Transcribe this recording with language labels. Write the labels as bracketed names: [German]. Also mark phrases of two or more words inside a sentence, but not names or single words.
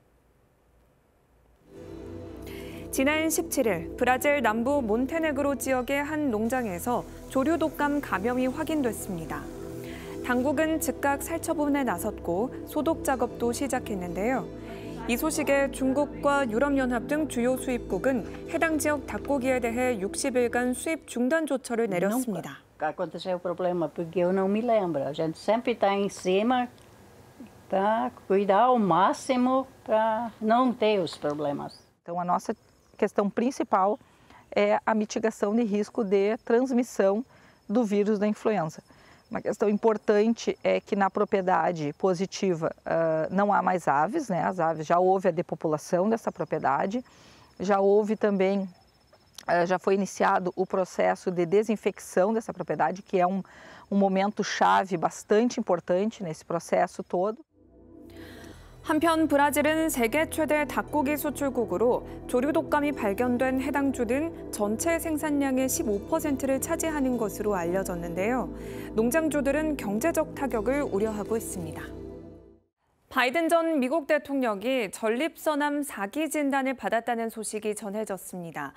[Korean] 지난 17일 브라질 남부 몬테네그로 지역의 한 농장에서 조류 독감 감염이 확인됐습니다. 당국은 즉각 살처분에 나섰고 소독 작업도 시작했는데요. 이 소식에 중국과 유럽연합 등 주요 수입국은 해당 지역 닭고기에 대해 60일간 수입 중단 조처를 내렸습니다. [Portuguese] Aconteceu o problema porque eu não me lembro. A gente sempre está em cima para cuidar ao máximo para não ter os problemas. Então a nossa questão principal é a mitigação de risco de transmissão do vírus da influenza. Uma questão importante é que na propriedade positiva não há mais aves, né? As aves, já houve a depopulação dessa propriedade, já houve também, já foi iniciado o processo de desinfecção dessa propriedade, que é um momento chave bastante importante nesse processo todo. [Korean] 한편 브라질은 세계 최대 닭고기 수출국으로 조류 독감이 발견된 해당 주는 전체 생산량의 15%를 차지하는 것으로 알려졌는데요. 농장주들은 경제적 타격을 우려하고 있습니다. 바이든 전 미국 대통령이 전립선암 4기 진단을 받았다는 소식이 전해졌습니다.